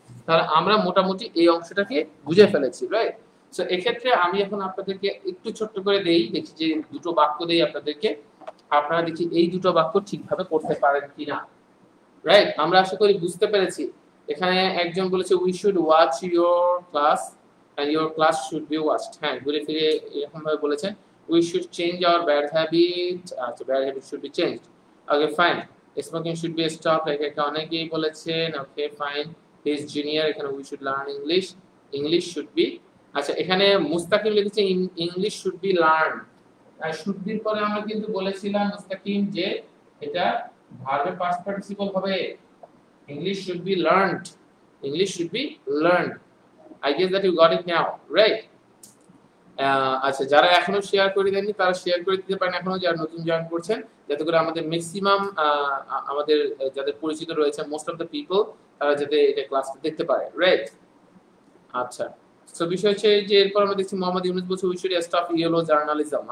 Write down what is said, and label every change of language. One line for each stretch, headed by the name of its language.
Bangla: তাহলে আমরা মোটামুটি এই অংশটাকে বুঝে ফেলেছি, রাইট? সো এক্ষেত্রে আমি এখন আপনাদেরকে একটু ছোট্ট করে দেই, দেখি যে দুটো বাক্য দেই আপনাদেরকে, আপনারা দেখি এই দুটো বাক্য ঠিকভাবে করতে পারেন কিনা, রাইট? আমরা আশা করি বুঝতে পেরেছি। এখানে একজন বলেছে
English: we should watch your class and your class should be watched,
Bangla: হ্যাঁ ঘুরে ফিরে এরকম ভাবে বলেছেন।
English: we should change our bad habit, আচ্ছা bad habit should be changed, okay fine. smoking should be stopped,
Bangla: এখানে অনেকেই বলেছেন,
English: okay fine. his junior, এখানে we should learn english should be,
Bangla: আচ্ছা এখানে মুস্তাকিম লিখেছে
English: english should be learned,
Bangla: আর should be পরে আমরা কিন্তু বলেছিলাম মুস্তাকিম যে এটা ভার্বের পাস্ট পার্টিসিপল হবে,
English: english should be learned, english should be learned, I guess that you got it now, right?
Bangla: আচ্ছা, যারা এখনো শেয়ার করে দেননি তারা শেয়ার করে দিতে পারেন এখনো, যারা নতুন জয়েন করছেন, যাতে করে আমাদের ম্যাক্সিমাম আমাদের যাদের পরিচিত রয়েছে মোস্ট অফ দ্য পিপল তারা যাতে এটা ক্লাসটা দেখতে পারে, রাইট? আচ্ছা, সো বিষয় হচ্ছে যে এরপর আমরা দেখছি মোহাম্মদ ইউনুস বলছে
English: We should stop yellow journalism.